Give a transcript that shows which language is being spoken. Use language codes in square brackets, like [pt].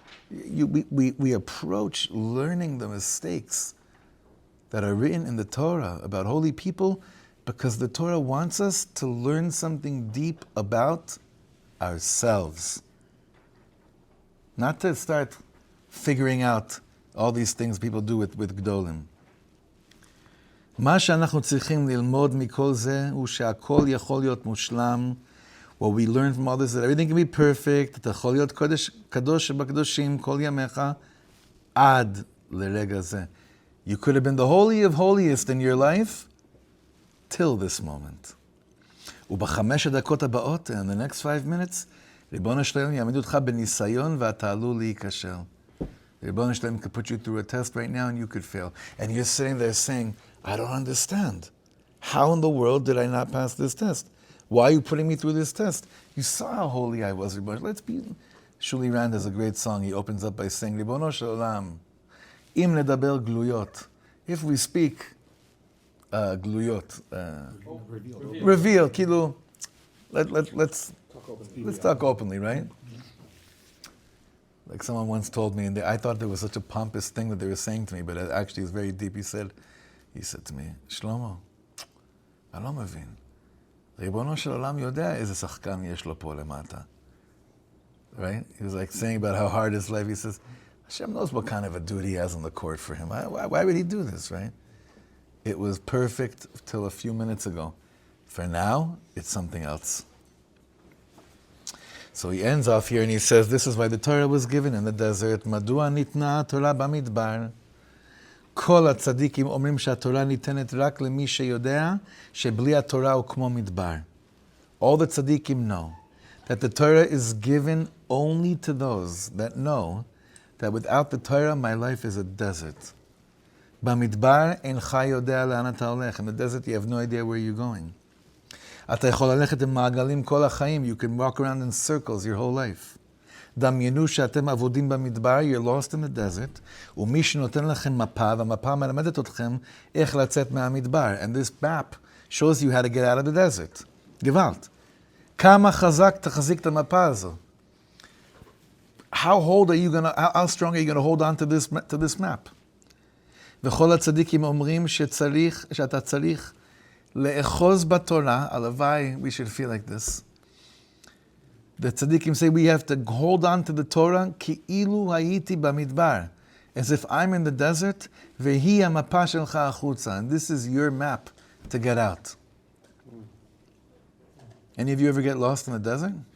[en] We approach learning the mistakes that are written in the Torah about holy people because the Torah wants us to learn something deep about ourselves. Not to start figuring out all these things people do with Gdolim. [he] מה שאנחנו צריכים ללמוד מכל זה הוא שהכל יכול להיות מושלם. [en] What we learn from all this is that everything can be perfect. [he] אתה יכול להיות קדוש שבקדושים כל ימיך עד לרגע זה. [en] You could have been the holy of holiest in your life till this moment. [he] ובחמש הדקות הבאות, [en] in the next 5 minutes, [he] ריבונו שלם יעמיד אותך בניסיון ואתה עלול להיכשל. [en] ריבונו שלם could put you through a test right now and you could fail. And you're sitting there saying, I don't understand. How in the world did I not pass this test? Why are you putting me through this test? You saw how holy I was, Rebbeinu. Let's be... Shuli Rand has a great song. He opens up by saying, [he] Ribono shel olam, im nedaber gluyot. [en] If we speak gluyot, reveal, kilu, let's talk openly, right? Like someone once told me, and I thought there was such a pompous thing that they were saying to me, but it actually is very deep. He said to me, Shlomo, I [he] לא מבין. ריבונו של עולם יודע איזה שחקן יש לו פה למטה. [en] Right? He was like saying about how hard his life. He says, Hashem knows what kind of a dude he has on the court for him. Why would he do this, right? It was perfect till a few minutes ago. For now, it's something else. So he ends off here and he says, this is why the Torah was given in the desert. [he] מדוע ניתנה התורה במדבר? כל הצדיקים אומרים שהתורה ניתנת רק למי שיודע שבלי התורה הוא כמו מדבר. [en] All the tzaddikim know that the Torah is given only to those that know that without the Torah, my life is a desert. [he] במדבר אינך יודע לאן אתה הולך. [en] In the desert, you have no idea where you're going. [he] אתה יכול ללכת עם מעגלים כל החיים. [en] You can walk around in circles your whole life. [he] דמיינו שאתם עבודים במדבר, [en] you're lost in the desert, [he] ומי שנותן לכם מפה, והמפה מלמדת אתכם איך לצאת מהמדבר. [en] And this map shows you how to get out of the desert. [he] גוואלד. כמה חזק תחזיק את המפה הזו? [en] How strong are you going to hold on to this map? [he] וכל הצדיקים אומרים שאתה צריך לאחוז בתורה, הלוואי, [en] we should feel like this. The tzaddikim say we have to hold on to the Torah [he] כאילו הייתי במדבר. [en] As if I'm in the desert, [he] והיא המפה שלך החוצה. [en] And this is your map to get out. Any of you ever get lost in the desert?